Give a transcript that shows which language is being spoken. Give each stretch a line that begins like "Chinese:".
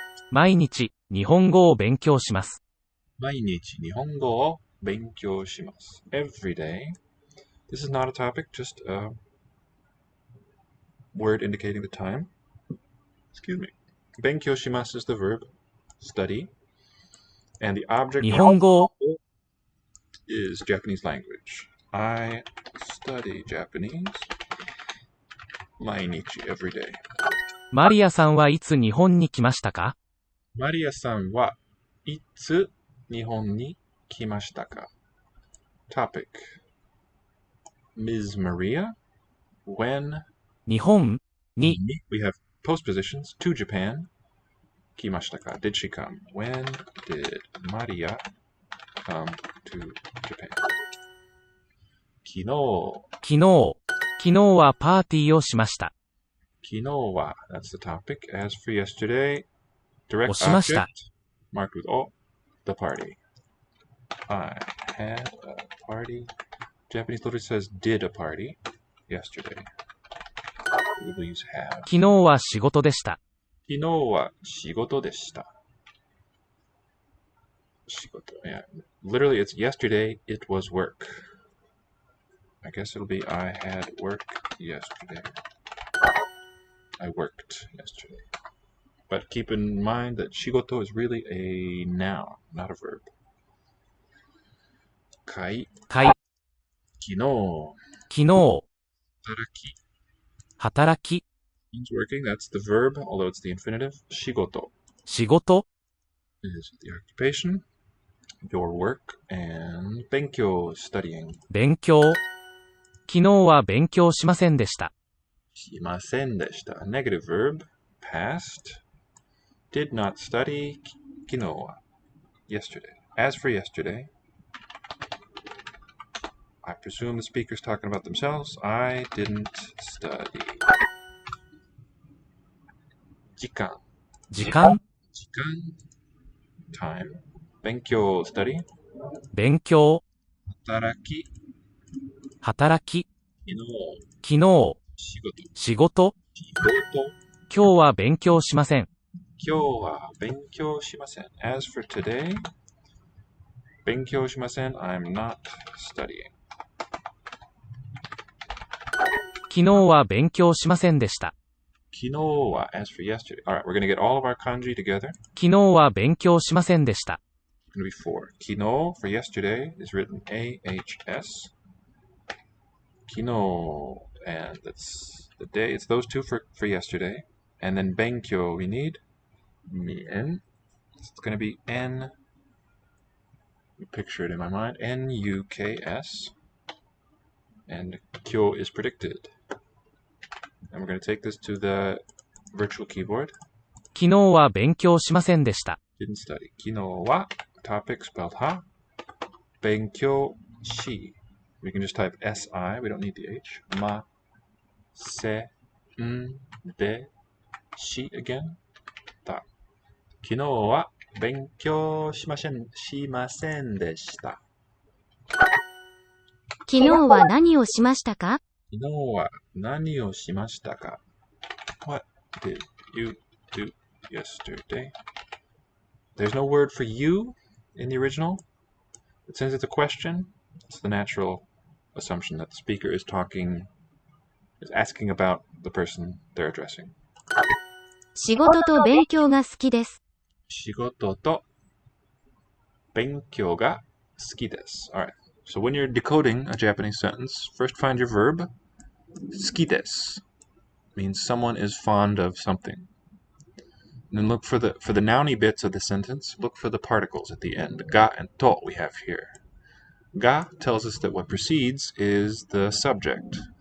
Japanese: 毎日、日本語を勉強します。 Mainichi nihongo o benkyou shimasu.
English: Every day. This is not a topic, just a word indicating the time. Excuse me.
Japanese: Benkyou shimasu
English: is the verb, study. And the object
Japanese: 日本語を
English: is Japanese language. I study Japanese
Japanese: 毎日
English: every day.
Japanese: マリアさんはいつ日本に来ましたか？マリアさんはいつ日本に来ましたか？
English: Topic. Ms. Maria, when
Japanese: 日本に
English: we have postpositions to Japan.
Japanese: 来ましたか?
English: Did she come? When did Maria come to Japan?
Japanese: 昨日はパーティーをしました。昨日は
English: that's the topic. As for yesterday, direct
Japanese: をしました。
English: object marked with O, the party. I had a party. Japanese literally says did a party yesterday. We will use have. 昨日は仕事でした。昨日は仕事でした。仕事 yeah. Literally, it's yesterday, it was work. I guess it'll be I had work yesterday. I worked yesterday. But keep in mind that shigoto is really a noun, not a verb. Kai.
Japanese: 昨昨日。日働き。働き
English: means working. That's the verb, although it's the infinitive.
Japanese: Shigoto 仕事
English: is the occupation, your work, and benkyou, studying.
Japanese: 勉強昨日は勉強しませんでした。しませんでした。
English: A negative verb, past. Did not study.
Japanese: 昨日は
English: yesterday. As for yesterday, I presume the speaker's talking about themselves. I didn't study.
Japanese: 時間時間
English: time.
Japanese: 勉強
English: study.
Japanese: 勉強働き働き昨日昨日仕事今日は勉強しません。今日は勉強しません。
English: As for today,
Japanese: 勉強しません。
English: I'm not studying.
Japanese: 昨日は勉強しませんでした。昨日は
English: as for yesterday. Alright, we're going to get all of our kanji together.
Japanese: 昨日は勉強しませんでした。
English: It's going to be 4.
Japanese: 昨日
English: for yesterday is written AHS.
Japanese: 昨日
English: and that's the day. It's those two for yesterday. And then benkyo we need N. It's going to be N. Picture it in my mind. N-U-K-S. And kyo is predicted. And we're going to take this to the virtual keyboard.
Japanese: 昨日は勉強しませんでした。
English: Didn't study.
Japanese: 昨日は
English: topic spelled ha.
Japanese: 勉強し.
English: We can just type S-I. We don't need the H. Ma. Se. N. De. Shi again. Ta.
Japanese: 昨日は勉強しませんでした。昨日は何をしましたか？昨日は何をしましたか？
English: What did you do yesterday? There's no word for you in the original. But since it's a question, it's the natural assumption that the speaker is asking about the person they're addressing.
Japanese: 仕事と勉強が好きです。仕事と勉強が好きです。
English: Alright. So when you're decoding a Japanese sentence, first find your verb.
Japanese: 好きです
English: means someone is fond of something. And then look for the nouny bits of the sentence, look for the particles at the end. Ga and to we have here. Ga tells us that what precedes is the subject.